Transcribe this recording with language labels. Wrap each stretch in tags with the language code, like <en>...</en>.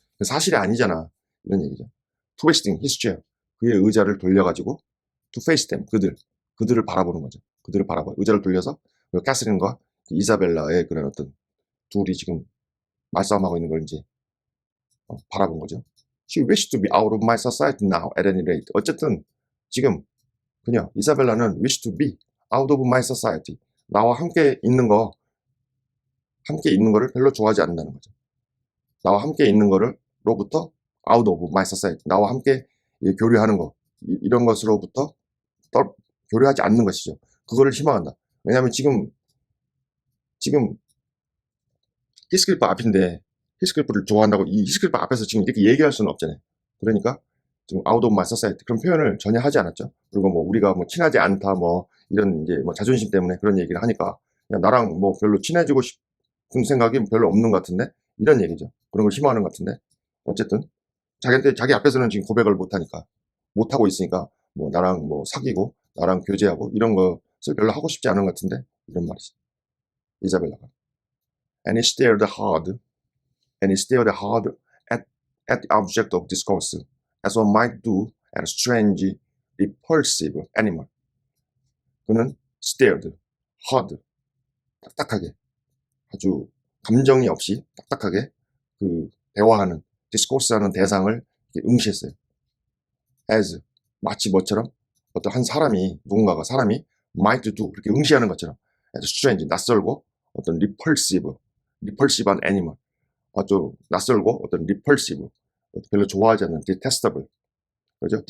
<ko>사실이 아니잖아. 이런 얘기죠.</ko> <en>Twisting his chair.</en> <ko>그의 의자를 돌려가지고</ko> <en>to face them.</en> <ko>그들을 바라보는 거죠. 그들을 바라봐. 의자를 돌려서 캐서린과 이사벨라의 그런 어떤 둘이 지금 말싸움하고 있는 걸 이제 바라본 거죠.</ko> <en>She wished to be out of my society now at any rate.</en> <ko>어쨌든 지금 그냥 이사벨라는</ko> <en>wish to be out of my society.</en> <ko>나와 함께 있는 거를 별로 좋아하지 않는다는 거죠. 나와 함께 있는 거로부터</ko> <en>out of my society.</en> <ko>나와 함께 교류하는 거. 이런 것으로부터 교류하지 않는 것이죠. 그거를 희망한다. 왜냐하면 지금 히스클리프 앞인데 히스클리프를 좋아한다고 이 히스클리프 앞에서 지금 이렇게 얘기할 수는 없잖아요. 그러니까 지금</ko> <en>out of my society</en> <ko>그런 표현을 전혀 하지 않았죠. 그리고 뭐 우리가 뭐 친하지 않다 뭐 이런 이제 뭐 자존심 때문에 그런 얘기를 하니까 그냥 나랑 뭐 별로 친해지고 싶은 생각이 별로 없는 것 같은데 이런 얘기죠. 그런 걸 희망하는 것 같은데 어쨌든 자기 앞에서는 지금 고백을 못하고 있으니까 뭐 나랑 뭐 사귀고 나랑 교제하고 이런 것을 별로 하고 싶지 않은 것 같은데 이런 말이죠. 이사벨라가.</ko> <en>And he stared hard at the object of discourse, as one might do at a strange, repulsive animal.</en> <ko>그는</ko> <en>stared hard,</en> <ko>딱딱하게, 아주 감정이 없이 딱딱하게 대화하는, discourse하는 대상을 응시했어요. as, 마치 뭐처럼 어떤 한 사람이, 누군가가 사람이</ko> <en>might do,</en> <ko>그렇게 응시하는 것처럼 as strange, 낯설고 어떤 repulsive한 animal, 아주 낯설고 어떤 repulsive, 별로 좋아하지 않는 detestable, 그죠?</ko>